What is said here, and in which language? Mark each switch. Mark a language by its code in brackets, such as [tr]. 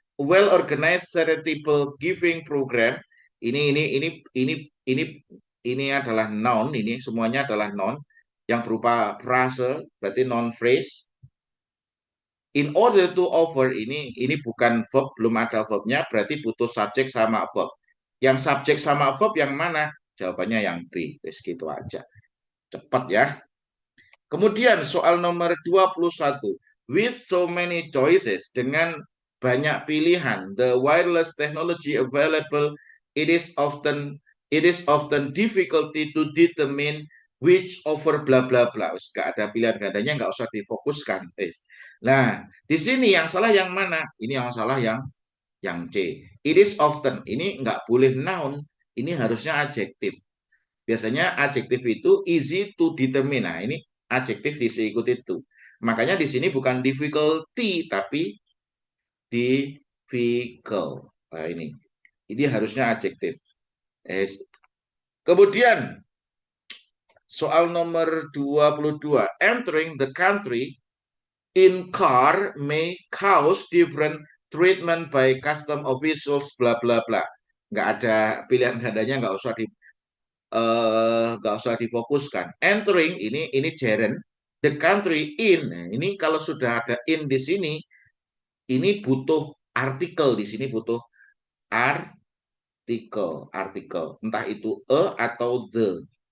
[en] Well organized charitable giving program. [id] Ini adalah noun, ini semuanya adalah noun yang berupa frase, berarti noun phrase. [en] In order to offer [id] ini bukan verb, belum ada verbnya, berarti butuh subjek sama verb. Yang subjek sama verb yang mana? Jawabannya yang B. Wes gitu aja. Cepat ya. Kemudian soal nomor 21. [en] With so many choices, [id] dengan banyak pilihan. [en] The wireless technology available, it is often difficulty to determine which over bla bla bla. [id] Gak ada pilihan gandanya, nggak usah difokuskan. Nah, di sini yang salah yang mana? Ini yang salah yang C. [en] It is often. [id] Ini nggak boleh noun. Ini harusnya adjektif. Biasanya adjektif itu [en] easy to determine. [id] Nah, ini adjektif diikut itu. Makanya di sini bukan difficulty, tapi difficult. Nah, ini harusnya adjektif. Kemudian soal nomor 22. [en] Entering the country in car may cause different treatment by custom officials bla bla bla. [id] Nggak ada pilihan gandanya, nggak usah difokuskan. Entering ini gerund, the country in. Nah, ini kalau sudah ada in di sini, ini butuh artikel. Di sini butuh artikel, entah itu atau the.